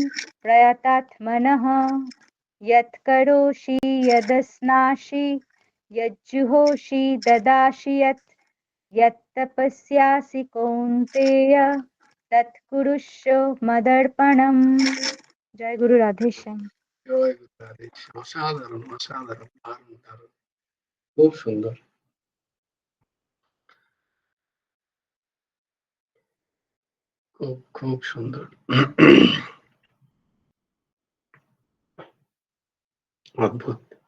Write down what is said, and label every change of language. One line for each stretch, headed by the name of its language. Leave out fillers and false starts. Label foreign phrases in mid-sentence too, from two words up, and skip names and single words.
Sanskrit: प्रयतात्मनः यत्करोषि यदश्नासि यज्जुहोषि ददासि यत्तपस्यासि कौन्तेय तत्कुरुष्व मदर्पणम्। जय गुरु राधे श्याम। জয় গুরু রাধে শ্যাম।
Bangla: অসাধারণ অসাধারণ, দারুণ দারুণ, খুব সুন্দর। খুব খুব সুন্দর, অদ্ভুত।